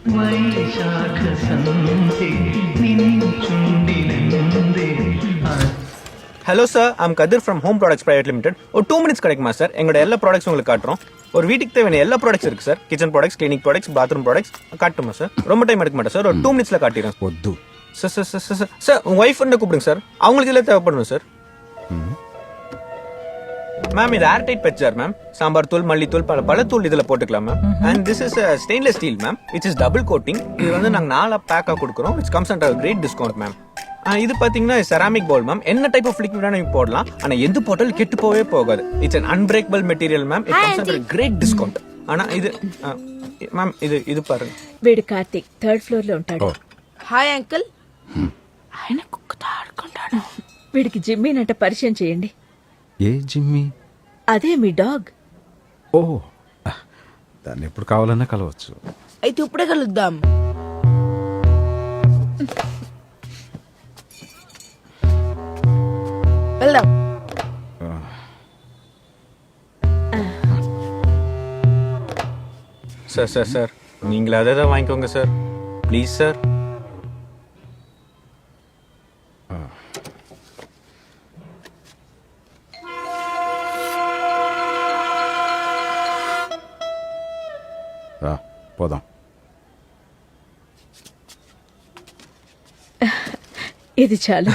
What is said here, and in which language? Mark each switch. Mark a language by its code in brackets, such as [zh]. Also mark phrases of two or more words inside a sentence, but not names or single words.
[te] వైశాఖ సంధి నిన్ను చుండినందే [en] Hello sir, I'm Kathir from Home Products Private Limited. [ta] ஒரு 2 மினிட்ஸ் கிடைக்குமா சார்? எங்களோட எல்லா ப்ராடக்ட்ஸ் உங்களுக்கு காட்டுறோம். ஒரு வீட்டுக்கு தேவையான எல்லா ப்ராடக்ட்ஸ் இருக்கு சார். [en] Kitchen products, clinic products, bathroom products. [ta] காட்டுமா சார்? ரொம்ப டைம் எடுக்க மாட்டேன் சார், ஒரு 2 மினிட்ஸ்ல காட்டிடுறேன். [te] వద్దు. [ta] சார் சார் சார் சார் சார் உங்க ஒய்ஃப் என்ன கூப்பிடுங்க சார், அவங்களுக்கு இதெல்லாம் தேவைப்படும் சார். [en] மேம் இது airtight pet jar ma'am. [ta] சாம்பார் தூள், மல்லித்தூள், பல தூள் இதுல போட்டுக்கலாம் மேம். [en] and this is stainless steel ma'am, which is double coating. [ta] இது வந்து நாங்க 4 பேக்கா கொடுக்குறோம். [en] It's comes under great discount ma'am. [ta] இது பாத்தீங்கன்னா [en] ceramic bowl [ta] மேம். என்ன [en] type of liquid [ta] வேணா நீங்க போடலாம், ஆனா எந்த போட்டாலும் கெட்டு போவே போகாது. [en] It's an unbreakable material ma'am. It comes under great discount. [ta] ஆனா இது மேம் இது பாருங்க. [te] వీడు కార్తీక్ 3rd ఫ్లోర్ లో ఉంటాడు. [en] Hi uncle. [te] ఆయన కుక్కతో ఆడుకుంటాడు. వీడికి జిమ్మీనంట పరిచయం చేయండి. ఏ జిమ్మి? అదే మీ డాగ్. ఓ, దాన్ని ఎప్పుడు కావాలన్నా కలవచ్చు. అయితే ఇప్పుడే కలుద్దాం. వెళ్దాం. [ta] சார் சார் சார் நீங்களே அதை தான் வாங்கிக்கோங்க சார், ப்ளீஸ் சார். [te] రా పోదాం. ఇది చాలు.